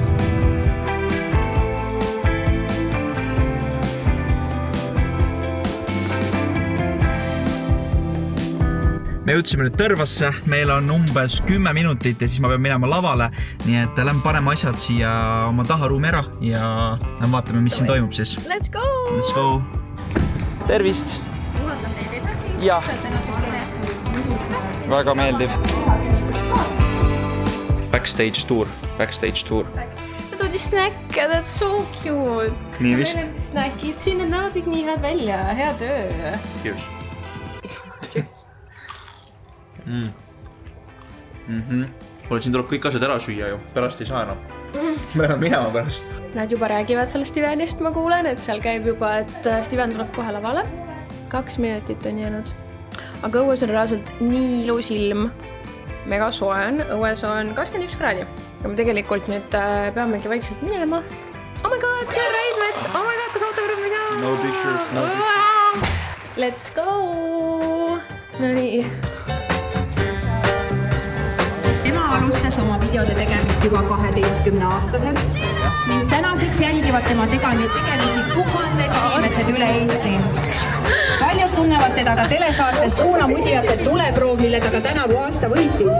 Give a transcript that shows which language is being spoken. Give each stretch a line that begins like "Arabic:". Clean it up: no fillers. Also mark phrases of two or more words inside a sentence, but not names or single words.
Estonian: Me jõudsime nüüd Tõrvasse, meil on umbes 10 minutit ja siis ma pean minema lavale. Nii et lähme paneme asjad siia oma taharuumi ära ja vaatame, mis siin toimub siis.
English: Let's go! Let's go!
Estonian: Tervist! Juhatan teid edasi. Jah. Väga meeldiv.
English: Backstage tour.
Estonian: Ma toodi snäkke,
English: that's so cute.
Estonian: Nii vist? Snäkid, siin need näevad kõik nii head välja. Hea töö. Cheers. Kuule, siin tuleb kõik asjad ära süüa ju. Pärast ei saa enam. Me oleme minema pärast. Nad juba räägivad sellest Stevenist, ma kuulen, et seal käib juba, et Steven tuleb kohe lavale. 2 minutit on jäänud. Aga õues on reaalselt nii ilus ilm. Mega soe on. Õues on 21 kraadi. Ja me tegelikult nüüd peamegi vaikselt minema.
English: Oh my god, Steven Raidmets! Oh my god,
Estonian: kas autograafi saa?
English: No pictures, no pictures. Let's go!
Estonian: No nii. Ema alustas oma videode tegemist juba 12-aastaselt ning tänaseks jälgivad tema tegemisi tuhanded inimesed üle Eesti. Paljud tunnevad teda ka telesaates Suunamudijate tuleproov, mille ta ka tänavu aasta võitis.